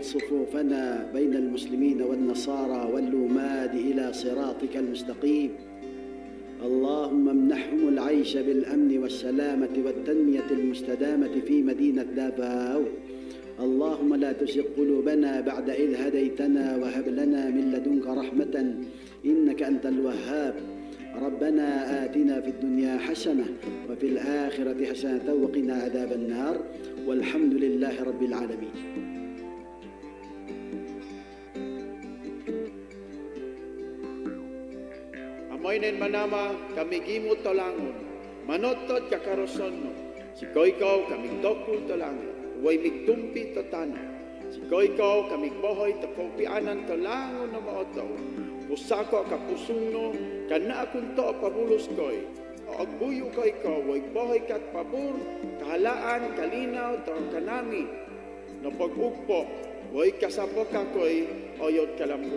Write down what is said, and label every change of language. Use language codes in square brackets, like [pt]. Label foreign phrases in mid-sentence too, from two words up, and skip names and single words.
[ar] صفوفنا بين المسلمين والنصارى واللوماد إلى صراطك المستقيم اللهم امنحهم العيش بالأمن والسلامة والتنمية المستدامة في مدينة دافاو اللهم لا تزغ قلوبنا بعد إذ هديتنا وهب لنا من لدنك رحمة إنك أنت الوهاب ربنا آتنا في الدنيا حسنة وفي الآخرة حسنة وقنا عذاب النار والحمد لله رب العالمين. [obo] Amoy nen manama kami gimot tolangon, manotod kakaroson no, si koikaw kami dokul tolangon, way migtumpi to tano, si koikaw kami bohoy to kopianan tolangon na maoto, usako kapusong no, kana akong to pabulos koy, o agbuyo koikaw, way bohoy kat pabur, kahalaan, kalinaw, to kanami, no pag-ugpo, way kasapo kakoy, oyot kalambuk.